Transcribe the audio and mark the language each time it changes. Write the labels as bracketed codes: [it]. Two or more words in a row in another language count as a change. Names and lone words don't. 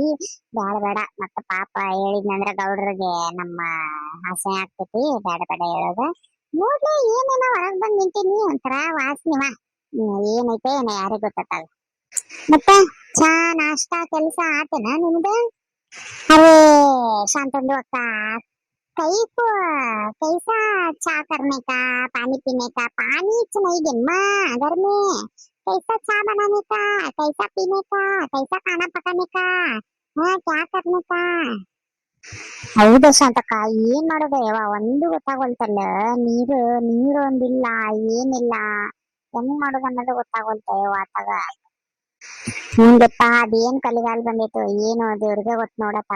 [kn] ಬ್ಯಾಡ ಬೇಡ, ಮತ್ತ ಪಾಪ ಹೇಳಿದ್ನಂದ್ರ ಗೌಡ್ರಿಗೆ ನಮ್ಮ ಆಸೆ ಆಗ್ತೈತಿ. ಬೇಡ ಬೇಡ ಹೇಳೋದ. ನೋಡ್ಲಿ ಏನೇನ ಹೊರಗ್ ಬಂದ್ ನಿಂತೀನಿ, ಒಂಥರ ವಾಸನಿವ. ಏನೈತೆ ಏನ ಯಾರಿಗ್ ಗೊತ್ತಾಗ. ಮತ್ತ ಚಾ ನಾಷ್ಟಾ ಕೆಲ್ಸ ಆತೇನ ನಿಮ್ದ? ಅರೇ ಶಾಂತಂದು ಅಕ್ಕ, [dcc] कैको कैसा चा करने का, पानी पीने का? पानी च नहीं गिनमा घर में, कैसा चा बनाने का, कैसा पीने का, कैसा खाना पकाने का, हाँ क्या करने का? [kn] ಹೌದಾ ಶಾಂತಕ್ಕ, ಏನ್ ಮಾಡೋದ ಯವ್ವ ಒಂದು ಗೊತ್ತಾಗೋಲ್ತಲ್ಲ. ನೀರು ನೀರು ಒಂದಿಲ್ಲ, ಏನಿಲ್ಲ. ಹೆಂಗ್ ಮಾಡೋದು ಅನ್ನೋದು ಗೊತ್ತಾಗೋಲ್ತ ಯವ್ವ ಆತಾಗ. ಹಿಂಗಪ್ಪ ಅದೇನ್ ಕಲಿಗಾಲ ಬಂದೈತು ಏನು ದೇವ್ರಿಗೆ ಗೊತ್ತ ನೋಡತ್ತಾಗ.